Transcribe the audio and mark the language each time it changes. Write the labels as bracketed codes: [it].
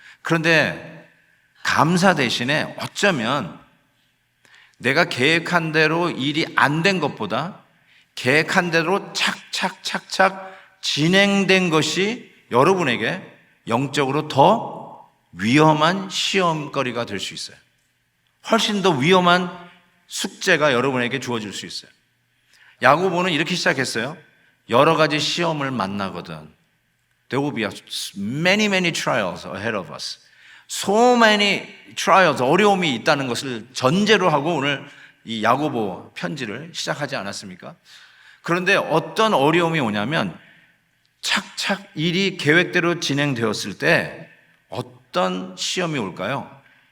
[ko] 그런데 감사 대신에 어쩌면 내가 계획한 대로 일이 안 된 것보다 계획한 대로 착착 진행된 것이 여러분에게 영적으로 더 위험한 시험거리가 될 수 있어요. 훨씬 더 위험한 숙제가 여러분에게 주어질 수 있어요. 야고보는 이렇게 시작했어요. 여러 가지 시험을 만나거든. [en] There will be many trials ahead of us. So many trials, [ko] 어려움이 있다는 것을 전제로 하고 오늘 이 야고보 편지를 시작하지 않았습니까? 그런데 어떤 어려움이 오냐면 착착 일이 계획대로 진행되었을 때 어떤 시험이 올까요?